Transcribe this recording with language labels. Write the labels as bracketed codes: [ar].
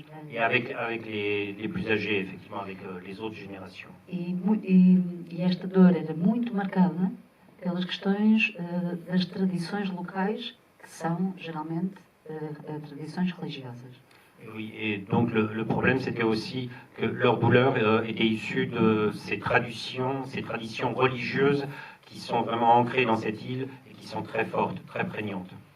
[fr] Et avec les plus âgés, effectivement, avec les autres générations. [pt] E esta dor era muito marcada pelas questões das tradições locais, que são geralmente tradições religiosas. [fr] Oui, et donc le problème, c'était aussi que leur douleur était issue de ces traditions religieuses qui sont vraiment ancrées dans cette île et qui sont très fortes, très prégnantes.